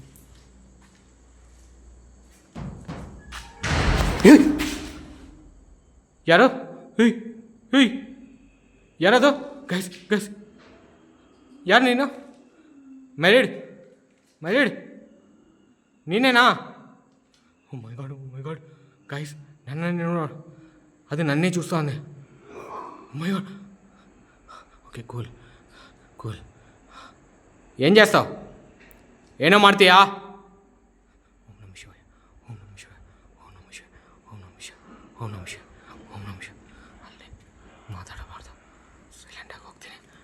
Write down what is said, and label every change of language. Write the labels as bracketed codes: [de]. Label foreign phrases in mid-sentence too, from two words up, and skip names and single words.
[kn] ಯಾರೋ ಯಾರದು [en] guys guys, [kn] ಯಾರು ನೀನು? ಮ್ಯಾರಿಡ್ ನೀನೇನಾ? [en] oh my god guys, [kn] ನನ್ನೇ ನೋಡು, ಅದು ನನ್ನೇ [te] చూస్తా ఉంది. [en] my god. okay cool. [te] ఏం చేస్తావు? [kn] ಏನೋ ಮಾಡ್ತೀಯಾ? [sa] ಓಂ ನಮಃ ಶಿವಾಯ, ಓಂ ನಮಃ ಶಿವಾಯ, ಓಂ ನಮಃ ಶಿವಾಯ, ಓಂ ನಮಃ ಶಿವಾಯ, ಓಂ ನಮಃ ಶಿವಾಯ, ಓಂ ನಮಃ ಶಿವಾಯ. [kn] ಅಲ್ಲೇ ಮಾತಾಡಬಾರ್ದು, ಸೈಲೆಂಟಾಗಿ ಹೋಗ್ತೀನಿ.